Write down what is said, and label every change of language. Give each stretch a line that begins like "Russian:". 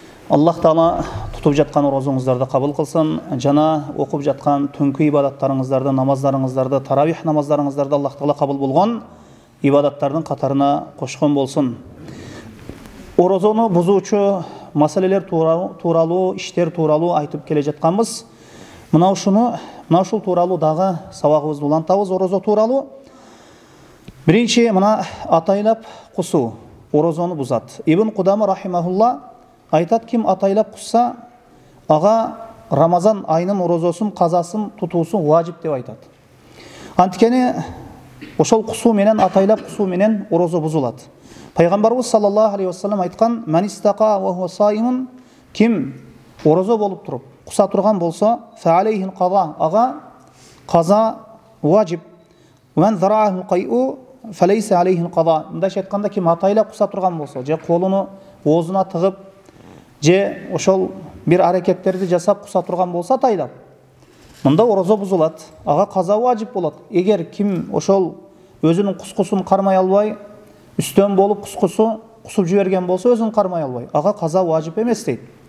Kazakh: Allah Taala tutup жатқан оразаңыздарды қабыл қылсын. Жана оқып жатқан түнгі ибадаттарыңыздарды, намаздарыңыздарды, таравих намаздарыңыздарды Аллах Таала қабыл болған ибадаттардың қатарына қошқан болсын. Оразаны бұзуучу маселелер туралы, иштер туралы айтып келе жатқанбыз.
Kyrgyz: Мынау ушул туралы дагы сабагыбызды улантабыз. Ораза туралы биринчи мына атайлап кусуу оразаны бузат. Ибн Кудама рахимахулла айтат, ким атайлап кусса, ага Рамазан айынын оразасын, казасын тутуусу важип деп айтат. Анткени ошол кусуу менен, атайлап кусуу менен ораза бузулат. Пайгамбарыбыз саллаллаху алейхи вассалам айткан:
Arabic: "Ман истака ва хуа саимун",
Kyrgyz: ким ораза болуп туруп куса турган болсо,
Arabic: фа алейхил каза,
Kyrgyz: ага каза важип.
Arabic: Ман зараху кайу фа лейса алейхил каза.
Kyrgyz: Мындайча айтканда, ким атайлап куса турган болсо, же колуну оозуна тыгып, же ошол бир аракеттерди жасап куса турган болсо атайлап, мында ораза бузулат, ага каза важип болот. Эгер ким ошол өзүнүн кускусун кармай албай, үстөн болуп кусуп жиберген болсо, өзүн кармай албай, ага каза важип эмес дейт.